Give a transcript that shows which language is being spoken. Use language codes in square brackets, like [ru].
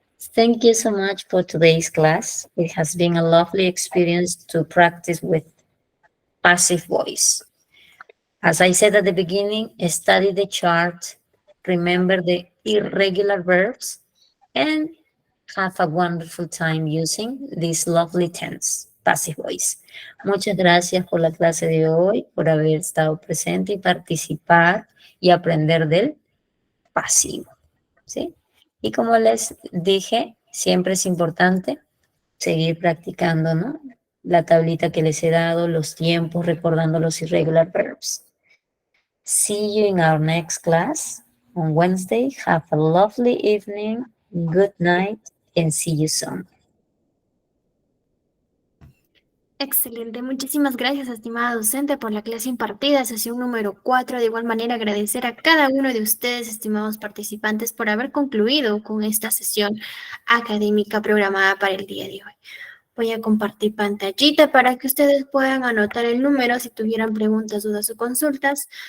[en] Thank you so much for today's class. It has been a lovely experience to practice with passive voice. As I said at the beginning, study the chart, remember the irregular verbs, and have a wonderful time using this lovely tense, passive voice. [es] Muchas gracias por la clase de hoy, por haber estado presente y participar y aprender del pasivo, ¿sí? Y como les dije, siempre es importante seguir practicando, ¿no? La tablita que les he dado, los tiempos, recordando los irregular verbs. [en] See you in our next class on Wednesday. Have a lovely evening, good night, and see you soon. [es] Excelente, muchísimas gracias, estimada docente, por la clase impartida, sesión número 4. De igual manera, agradecer a cada uno de ustedes, estimados participantes, por haber concluido con esta sesión académica programada para el día de hoy. Voy a compartir pantallita para que ustedes puedan anotar el número si tuvieran preguntas, dudas o consultas.